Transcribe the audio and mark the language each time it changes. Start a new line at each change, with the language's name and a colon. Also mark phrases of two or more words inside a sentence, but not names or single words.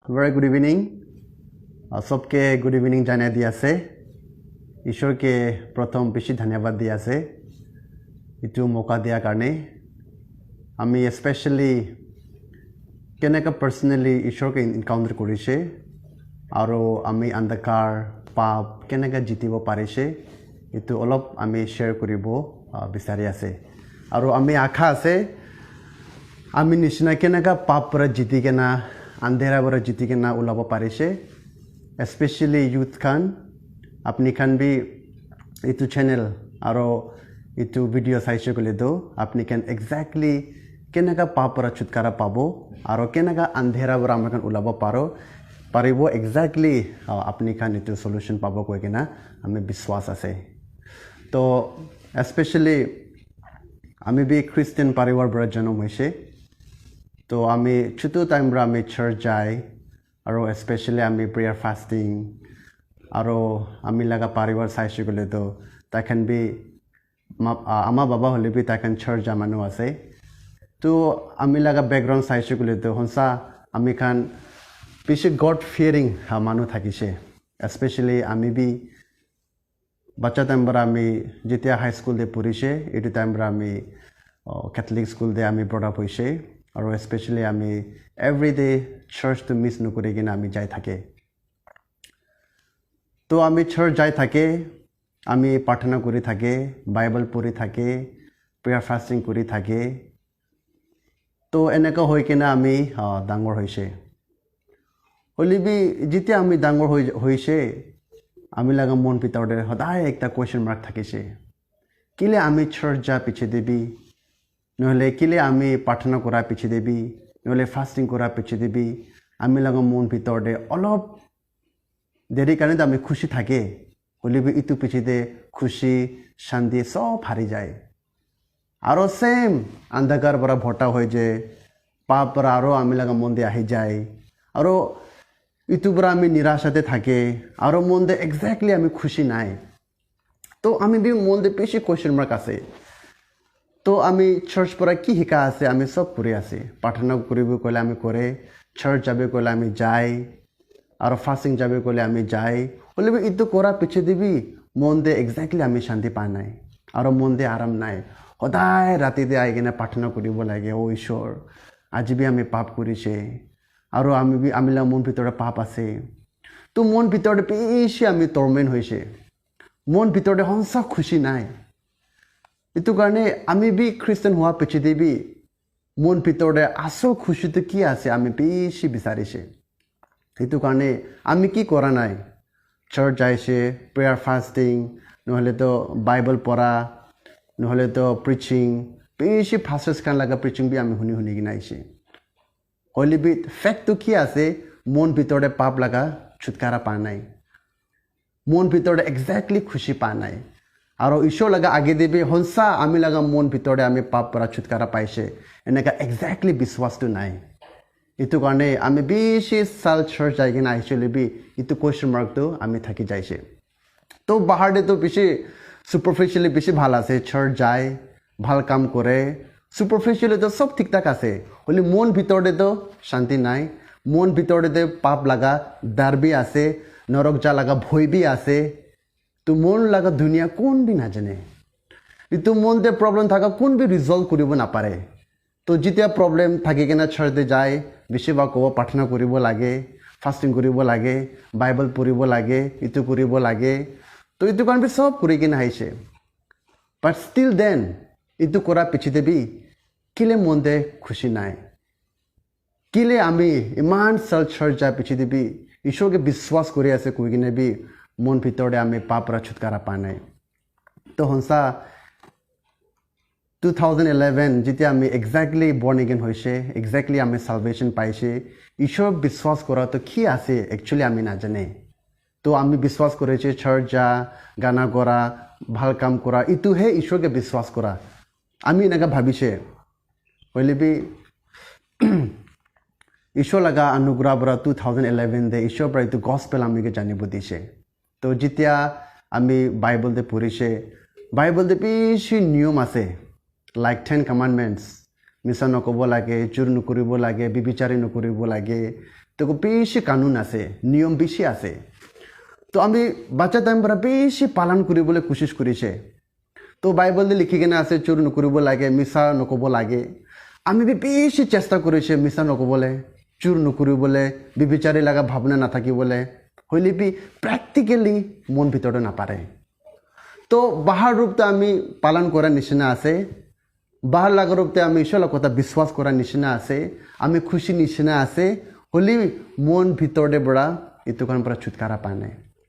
English: Very good evening.
Naga Pidgin: सबके
English: good evening
Naga Pidgin: जाने दिया से ईश्वर के प्रथम बेसि धन्यवाद दिया से इतु मौका दिया कारणे आमी स्पेशली केनेका पर्सनली ईश्वर के इनकाउंटर करिसे आरो आमी अंधकार पाप केनेका जितिब पारिसे इतु अलप आमी शेयर करिब बिचारि आसे आरो आमी आशा आसे आमी निशिना केनेका पाप पर जिति केना अंधेरा पर जिति केना उलाब पारिसे
English: specially youth
Naga Pidgin: खान अपनी खान भी इतु चैनल और इतु वीडियो साइसे को ले दो अपनी खान एग्जैक्टली केनेका पाप पर छुटकारा पाबो और केनेका अंधेरा पर आम खान उलाब पारिबो एग्जैक्टली अपनी खान इतु सॉल्यूशन पाबो कोई के ना हमें विश्वास आसे तो स्पेशली आमी भी क्रिश्चियन परिवार पर जन्म होइसे तो आमी छुटु टाइम रा आमी चर्च जाय और स्पेशली आमी
English: prayer fasting
Naga Pidgin: और आमी लगा परिवार साइसे गले तो तखन भी आमा बाबा हले भी तखन चर्च जा मानु आसे तो आमी लगा बैकग्राउंड साइसे गले तो हंसा आमी खान पिछे
English: God fearing
Naga Pidgin: मानु थाकिसे स्पेशली आमी भी बच्चा टाइम पर आमी जितिया
English: high school
Naga Pidgin: दे पढ़िसे एटु टाइम पर आमी
English: Catholic school
Naga Pidgin: दे आमी
English: brought up
Naga Pidgin: होइसे और स्पेशली आमी
English: every day church
Naga Pidgin: तो मिस नकरे कि आमी जाय थाके तो आमी चर्च जाय थाके आमी प्रार्थना करि थाके बाइबल पढ़ि थाके
English: prayer fasting
Naga Pidgin: करि थाके तो एनेका होय किना आमी डांगर होइसे हलि भी जितिया आमी डांगर होइसे आमी लगा मन भितर दे सदाय एकटा
English: question mark
Naga Pidgin: थाकिसे किले आमी चर्च जा पिछे देबी নহলে किले आमी प्रार्थना करा पिछे देबी নহলে फास्टिंग करा पिछे देबी आमी लगा मन भितर दे अलप देरी कारण आमी खुशी थाके हलि भी इतु पिछे दे खुशी शांति सब हारि जाए और सेम अंधकार पर भटा हो जे पाप पर आरो आमी लगा मन दे आहि जाए और इतु पर आमी निराशाते थाके और मन दे एग्जैक्टली आमी खुशी नाय तो आमी भी मन दे बेसि
English: question mark
Naga Pidgin: आसे तो आमी चर्च पर कि हिका आसे आमी सब करे आसे प्रार्थना करिब कले आमी करे चर्च जाबे कले आमी जाय और फास्टिंग जाबे कले आमी जाय हले भी इतु करा पिछे दिबी मन दे एग्जैक्टली आमी शांति पा नाय और मन दे आराम नाय सदाय राति दे आइ केने प्रार्थना करिब लागे ओ ईश्वर आज भी आमी पाप करिसे और आमी ला मन भितर पाप आसे तो मन भितर बेसि आमी टर्मेंट होइसे मन भितर हंसा खुशी नाय इतु कारणे आमी भी ख्रिस्टियन हुआ पिछे देबी मन भितर आसो खुशी तो कि आसे आमी बेसि बिचारिसे इतु कारणे आमी कि करा नाय चर्च जाइसे
English: prayer fasting
Naga Pidgin: নহলে तो बाइबल पढ़ा নহলে तो प्रिचिंग बेसि फास्टर्स खान लगा प्रिचिंग भी आमी हुनी कि नाइसे हलि भी फैक्ट तो कि आसे मन भितर पाप लगा छुटकारा पा नाय मन भितर एग्जैक्टली खुशी पा नाय और ईश्वर लगा आगे देबे हंसा आमी लगा मन भितर आमी पाप पर छुटकारा पाइसे एनेका एग्जैक्टली विश्वास तो नाय इतु कारणे आमी बेसि साल चर्च जाय किना आइसले भी इतु
English: question mark
Naga Pidgin: तो आमी थाकी जाइसे तो बाहर दे तो बेसि सुपरफिशियली बेसि भाल आसे चर्च जाय भाल काम करे सुपरफिशियली तो सब ठीक ठाक आसे हले मन भितर तो शांति नाय मन भितर दे पाप लगा डर भी आसे नरक जा लगा भय भी आसे तो मन लगा दुनिया कौन भी ना जाने तो मन दे प्रॉब्लम थाका कौन भी रिजल्व करिब ना पारे तो जितिया प्रॉब्लम थाकी केना छरदे जाए बेसिभाग कब प्रार्थना करिब लागे फास्टिंग करिब लागे बाइबल पढ़िब लागे इतु करिब लागे तो इतु कारण भी सब करि केना आइसे
English: but still then
Naga Pidgin: इतु करा पिछे देबी किले मन दे खुशी नाय किले आमी इमान साल चर्च जा पिछे देबी ईश्वर के विश्वास करि आसे कोइ किने भी मन भितर आमी पाप पर छुटकारा पा नाय तो हंसा 2011 जितिया आमी एग्जैक्टली
English: born again
Naga Pidgin: होइसे एग्जैक्टली आमी साल्वेशन पाइसे ईश्वर विश्वास करा तो कि आसे एक्चुअली आमी ना जाने तो आमी विश्वास करेछे चर्च जा गाना करा भाल काम करा इतु हे ईश्वर के विश्वास करा आमी एनेका भाबिसे हले भी ईश्वर लगा अनुग्रह पर 2011 दे ईश्वर पर इतु गॉस्पेल आमी के जानिब दिसे तो जितिया आमी बाइबल दे पढ़िसे बाइबल दे बेसि नियम आसे
English: like 10 commandments
Naga Pidgin: मिसा नकब लागे चुर नकरिब लागे बिबिचारी नकरिब लागे তো বেশি কানুন আছে নিয়ম বেশি আছে তো আমি বাচ্চা টাইম পৰা বেশি পালন কৰিবলৈ কোशिশ কৰিছে তো বাইবেল লিখি কিনে আছে চুৰ নকৰিব লাগে মিছা নকব লাগে আমি বেশি চেষ্টা কৰিছে মিছা নকবলৈ চুৰ নকৰিবলৈ বিবিচাৰি লগা ভাৱনা নাথাকিবলৈ হইলে বি প্ৰেক্টিকেলি মন ভিতৰতে নাপাৰে তো বাহাৰ ৰূপতে আমি পালন কৰাৰ নিচিনা আছে বাহাৰ লগা ৰূপতে আমি ঈশ্বৰৰ কথা বিশ্বাস কৰাৰ নিচিনা আছে আমি খুশি নিচিনা আছে হলি মন ভিতৰতে পৰা এইটো কাৰণ পৰা ছুটকাৰা পা নাই